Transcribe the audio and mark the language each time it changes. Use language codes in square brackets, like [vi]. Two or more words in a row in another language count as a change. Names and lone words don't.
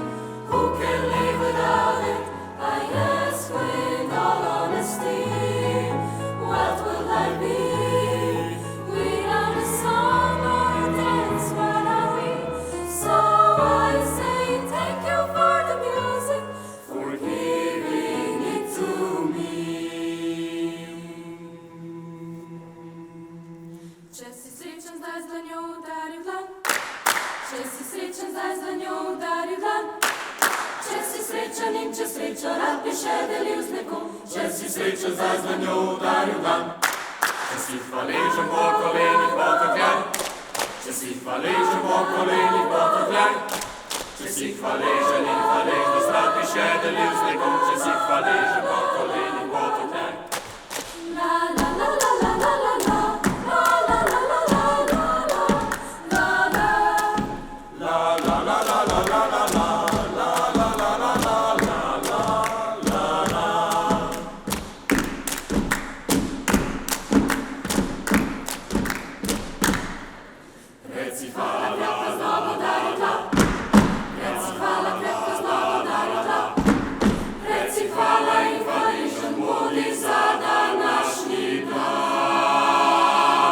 [en] Who can live without it? I ask with all honesty. What will I be without a song or a dance? What are we? So I say thank you for the music, for giving it to me. [sl] Če si srečen, zdaj z dlanjo udari v dlan. Če si srečen, zdaj z dlanjo udari v dlan. Če si srečen in če srečo rad bi še delil z nekom. Če si srečen, zdaj z dlanjo udari v dlan. Če si hvaležen, bo kolenih potokljaj. Če si hvaležen, bo kolenih potokljaj. Če si hvaležen in hvaležnost rad bi še delil z nekom. Če si hvaležen, bo kolenih potokljaj. La la la la la la la la. La la la la la la la. La la. La la la la la la la la. La la la la la la la la. Reci hvala, krepko znovu udari tla. Reci hvala, krepko znovu udari tla. Reci hvala in hvaležen bodi za današnji dan.